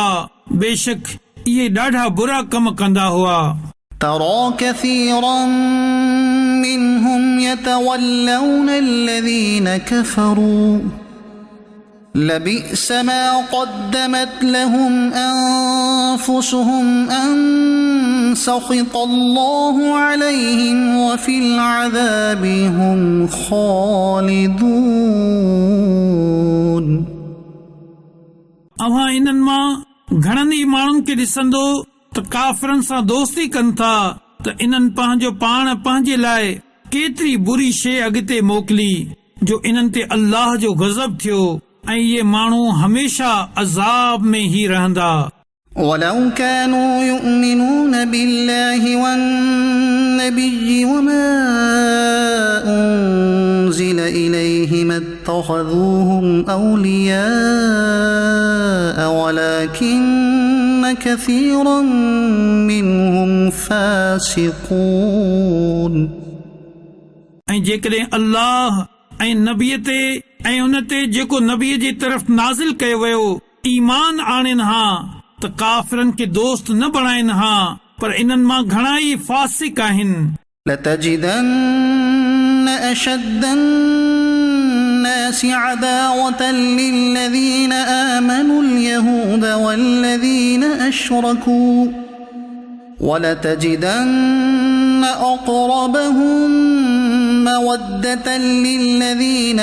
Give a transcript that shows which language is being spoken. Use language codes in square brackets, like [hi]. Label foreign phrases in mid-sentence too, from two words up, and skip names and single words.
[sd] बेशक इहे ॾाढा बुरा कम कंदा हुआ। [ar] ترى كثيرا منهم يتولون الذين كفروا لبئس ما قدمت لهم أنفسهم أن سخط الله عليهم وفي العذاب هم خالدون [sd] अवां इन्हनि मां घणनि ई माण्हुनि खे ॾिसंदो त काफ़िरनि सां दोस्ती कनि था त इन्हनि पंहिंजो पाण पंहिंजे लाइ केतिरी बुरी शइ अॻिते मोकिली जो इन्हनि ते अल्लाह जो गज़ब थियो ऐं इहे माण्हू हमेशा अज़ाब में ई रहंदा। [ar] ولو كانوا يؤمنون بالله والنبي وما أنزل إليه ما اتخذوهم أولياء ولكن كثيرا منهم فاسقون [sd] ऐं जेकॾहिं अल्लाह ऐं नबीअ ते ऐं उन ते जेको नबीअ जी तरफ़ नाज़िल कयो वियो ईमान आणनि हा त काफ़िरनि खे दोस्त न बणाइनि हा पर इन्हनि मां घणा ई फासिक आहिनि। [ar] لتجدن أشد الناس عداوة للذين آمنوا اليهود والذين أشركوا ولتجدن أقربهم مودة للذين